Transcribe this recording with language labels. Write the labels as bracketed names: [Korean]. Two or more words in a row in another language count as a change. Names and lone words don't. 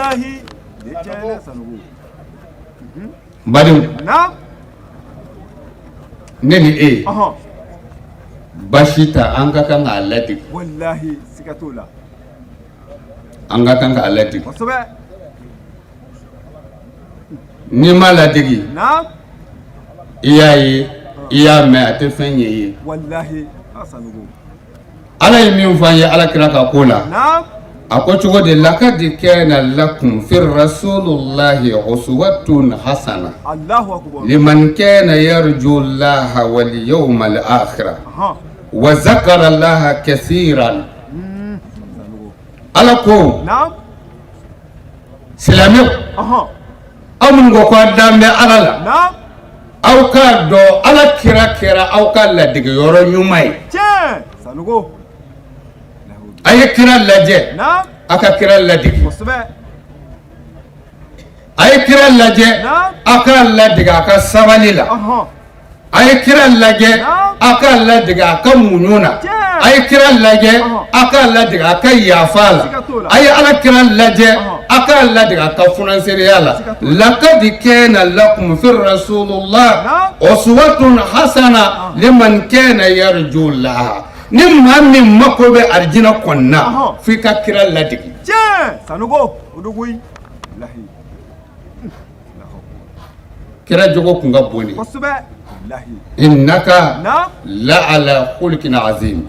[Bambara] badenw ne ni e basi ta an ka kan k'a ladege an ka kan k'a ladege n'i ma ladege i y'a ye i y'a mɛn a tɛ fɛn ɲɛ i ye ala ye min fɔ an ye alakira ka ko la a ko cogo de [Arabic] لقد كان لكم في رسول الله أسوة حسنة لمن كان يرجو الله واليوم الآخر وذكر الله كثيرا [Bambara] ala ko silamɛw aw minnu ko k'aw dan bɛ ala la aw k'a dɔn ala kira kɛra aw ka ladege yɔrɔ ɲuman ye a ye kira lajɛ a ka kira ladege a ye kira lajɛ a ka ladege a ka sabali la a ye kira lajɛ a ka ladege a ka muɲu na ay kira lajɛ aka ladiga aka yafa la ay ala kira lajɛ aka ladiga aka funanseriya la [Arabic] لقد كان لكم في رسول الله أسوة حسنة لمن كان يرجو الله [Bambara] ni maa min mako bɛ arijina kɔnɔna f'i ka kira ladigi sanugo odogoyi lahi kira jogo kun ka bon kosɛbɛ lahi [Arabic] إنك لعلى خلق عظيم